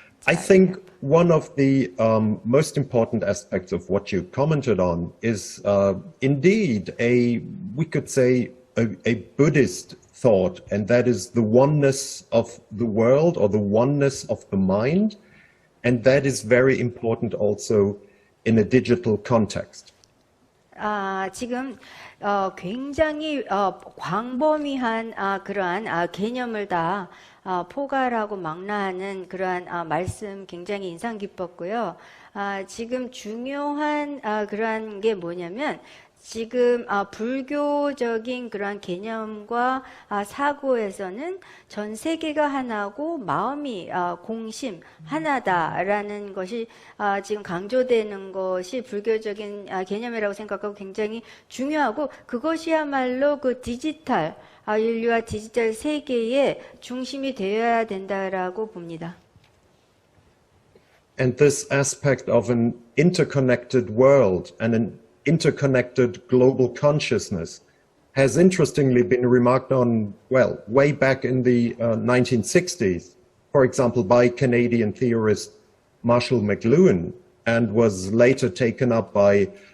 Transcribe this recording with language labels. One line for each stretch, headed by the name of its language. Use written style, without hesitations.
English: I think one of the most important aspects of what you commented on is indeed we could say, a Buddhist thought, and that is the oneness of the world or the oneness of the mind. And that is very important also in a digital context.
Korean: 지금 굉장히 광범위한 그러한 개념을 다 포괄하고 망라하는 그러한 말씀 굉장히 인상 깊었고요. 지금 중요한 그러한 게 뭐냐면 지금 불교적인 그러한 개념과 사고에서는 전 세계가 하나고 마음이 공심 하나다라는 것이 지금 강조되는 것이 불교적인 개념이라고 생각하고 굉장히 중요하고 그것이야말로 그 디지털 인류와 디지털 세계의 중심이 되어야 된다라고 봅니다.
English: And this aspect of an interconnected world and an interconnected global consciousness has interestingly been remarked on, well, way back in the 1960s, for example, by Canadian theorist Marshall McLuhan, and was later taken up by